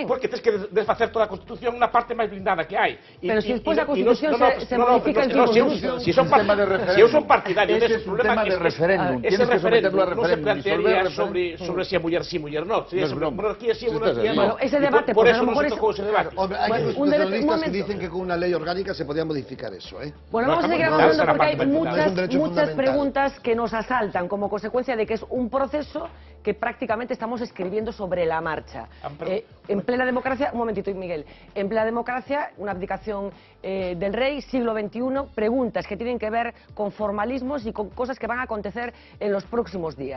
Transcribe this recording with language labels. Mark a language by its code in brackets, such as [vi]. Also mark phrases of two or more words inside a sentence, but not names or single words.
[gl] Porque tens que desfacer toda a Constitución na parte máis blindada que hai. Pero se despois a Constitución se modifica en 5 minutos. Si eu son partidario dese problema, de referéndum. Ese referéndum non se plantearía sobre si a muller sí, muller no. Monarquía sí, monarquía no. Bueno, ese debate, por eso non se tocou ese debate. [es] Hay constitucionalistas que dicen que con una ley orgánica se podía modificar eso, ¿eh? Bueno, vamos a seguir avanzando porque hay muchas preguntas que nos asaltan como consecuencia de que es un proceso que prácticamente estamos escribiendo sobre la marcha. En plena democracia, un momentito Miguel, en plena democracia, una abdicación del rey, siglo XXI, preguntas que tienen que ver con formalismos y con cosas que van a acontecer en los próximos días.